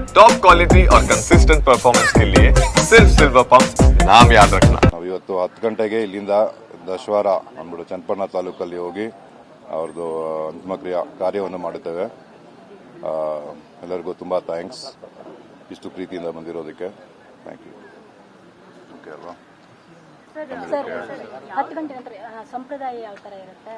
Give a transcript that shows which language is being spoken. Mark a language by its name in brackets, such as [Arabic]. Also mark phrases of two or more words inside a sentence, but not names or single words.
[Hindi] टॉप क्वालिटी और कंसिस्टेंट परफॉर्मेंस के लिए सिर्फ सिल्वर पंप नाम याद रखना। [Kannada] ನಾವು ಇವತ್ತು 10 ಗಂಟೆಗೆ ಇಲ್ಲಿಂದ ದಶವಾರ ಅಂದ್ಬಿಟ್ಟು ಚನ್ನಪಟ್ಟಣ ತಾಲೂಕಲ್ಲಿ ಹೋಗಿ ಅವ್ರದ್ದು ಅಂತಿಮ ಕಾರ್ಯವನ್ನು ಮಾಡುತ್ತೇವೆ. ಎಲ್ಲರಿಗೂ ತುಂಬಾ ಥ್ಯಾಂಕ್ಸ್ ಇಷ್ಟು ಪ್ರೀತಿಯಿಂದ ಬಂದಿರೋದಕ್ಕೆ. [English] thank you. [Kannada] ಓಕೆ ಅಲ್ವಾ? ಸಂಪ್ರದಾಯ ಯಾವ ತರ ಇರುತ್ತೆ?